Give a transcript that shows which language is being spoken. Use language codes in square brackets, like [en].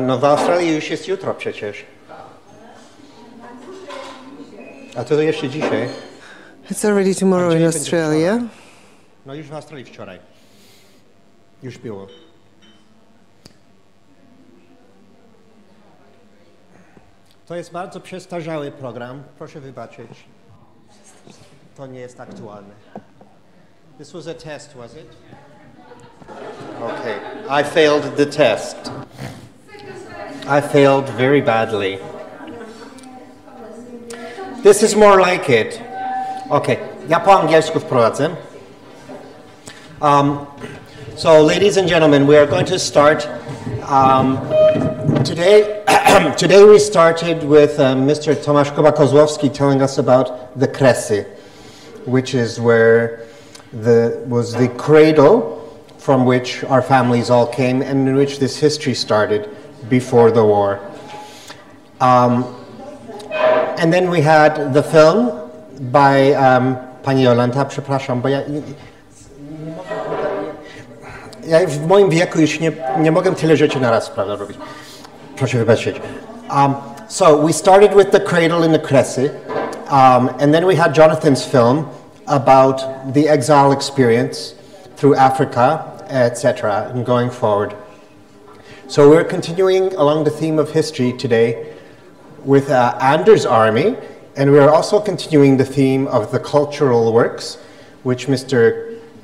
[pl] No w Australii już jest jutro przecież. A to jeszcze dzisiaj. [en] It's already tomorrow in Australia. [pl] No już w Australii wczoraj. Już było. To jest bardzo przestarzały program. Proszę wybaczyć. To nie jest aktualne. [en] This was a test, was it? Okay. I failed the test. I failed very badly. This is more like it. [pl] Okay, ja po angielsku wprowadzę. [en] So, ladies and gentlemen, we are going to start today. Today we started with Mr. Tomasz Koba-Kozłowski telling us about the Kresy, which is where was the cradle from which our families all came and in which this history started before the war. And then we had the film by [pl] pani Jolanta, przepraszam, bo ja w moim wieku już nie mogę tyle rzeczy na raz, prawda, robić. Proszę wybaczyć. [en] So we started with the cradle in the Kresy, and then we had Jonathan's film about the exile experience through Africa, etc., and going forward. So we're continuing along the theme of history today with Anders' army, and we are also continuing the theme of the cultural works, which Mr.